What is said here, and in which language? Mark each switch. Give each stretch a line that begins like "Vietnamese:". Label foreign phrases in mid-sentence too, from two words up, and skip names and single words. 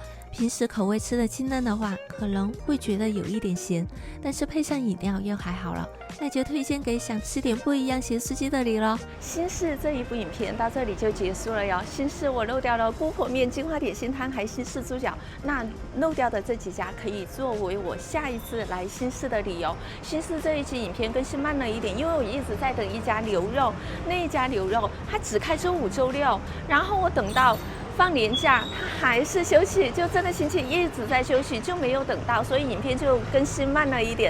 Chinese: 平時口味吃得清淡的話，可能會覺得有一點鹹，但是配上飲料又還好了。那就推薦給想吃點不一樣鹹酥雞的你咯。新市這一部影片到這裡就結束了喲。新市我漏掉了姑婆麵、金華點心攤，還新市豬腳。那漏掉的這幾家可以作為我下一次來新市的理由。新市這一期影片更新慢了一點，因為我一直在等一家牛肉，那一家牛肉它只開週5、週6，然後我等到放年假，它還是休息，就這個星期一直在休息，就沒有等到，所以影片就更新慢了一點。